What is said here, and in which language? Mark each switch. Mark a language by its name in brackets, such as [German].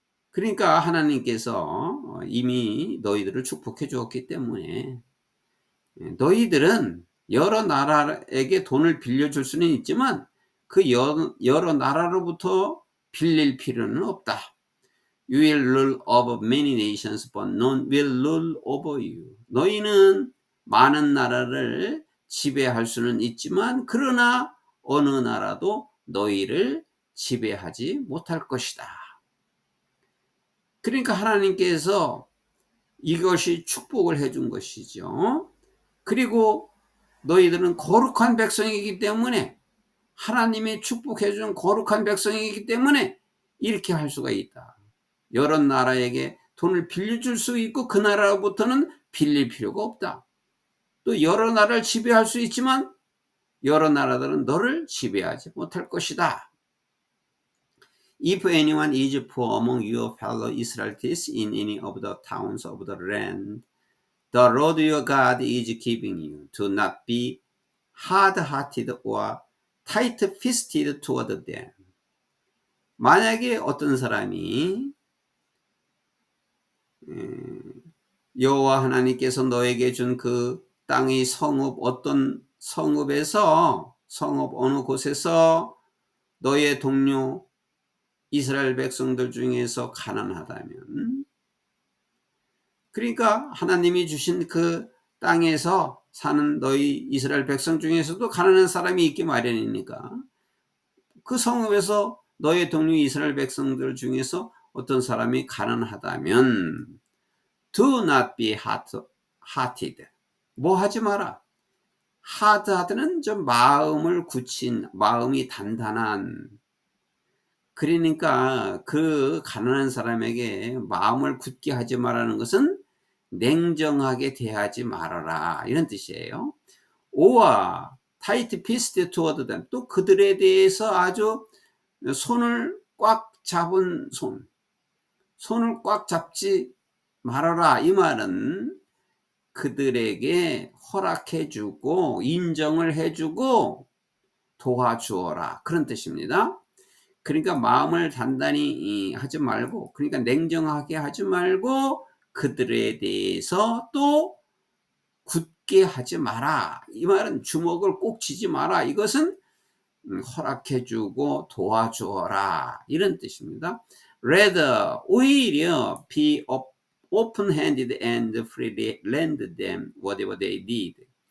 [Korean] 그러니까 하나님께서 이미 너희들을 축복해 주었기 때문에 너희들은 여러 나라에게 돈을 빌려줄 수는 있지만 그 여러 나라로부터 빌릴 필요는 없다. [English] You will rule over many nations, but none will rule over you. [Korean] 너희는 많은 나라를 지배할 수는 있지만 그러나 어느 나라도 너희를 지배하지 못할 것이다. 그러니까 하나님께서 이것이 축복을 해준 것이죠. 그리고 너희들은 거룩한 백성이기 때문에, 하나님이 축복해 준 거룩한 백성이기 때문에 이렇게 할 수가 있다. 여러 나라에게 돈을 빌려줄 수 있고 그 나라로부터는 빌릴 필요가 없다. 또 여러 나라를 지배할 수 있지만 여러 나라들은 너를 지배하지 못할 것이다. [English] If anyone is poor among your fellow Israelites in any of the towns of the land the Lord your God is giving you, do not be hard-hearted or tight-fisted toward them. [Korean] 만약에 어떤 사람이 여호와 하나님께서 너에게 준 그 땅의 어떤 성읍에서 성읍 어느 곳에서 너의 동료 이스라엘 백성들 중에서 가난하다면, 그러니까 하나님이 주신 그 땅에서 사는 너희 이스라엘 백성 중에서도 가난한 사람이 있기 마련이니까 그 성읍에서 너의 동료 이스라엘 백성들 중에서 어떤 사람이 가난하다면 [English] do not be hard-hearted. [Korean] 뭐 하지 마라. hard-hearted는 좀 마음을 굳힌, 마음이 단단한. 그러니까 그 가난한 사람에게 마음을 굳게 하지 말라는 것은 냉정하게 대하지 말아라, 이런 뜻이에요. [English] or tight fist toward them. [Korean] 또 그들에 대해서 아주 손을 꽉 잡은 손을 꽉 잡지 말아라. 이 말은 그들에게 허락해 주고 인정을 해 주고 도와주어라, 그런 뜻입니다. 그러니까 마음을 단단히 하지 말고, 그러니까 냉정하게 하지 말고 그들에 대해서 또 굳게 하지 마라. 이 말은 주먹을 꼭 쥐지 마라. 이것은 허락해 주고 도와주어라, 이런 뜻입니다. [English] Rather, [Korean] 오히려 [English] be open-handed and freely lend them whatever they need.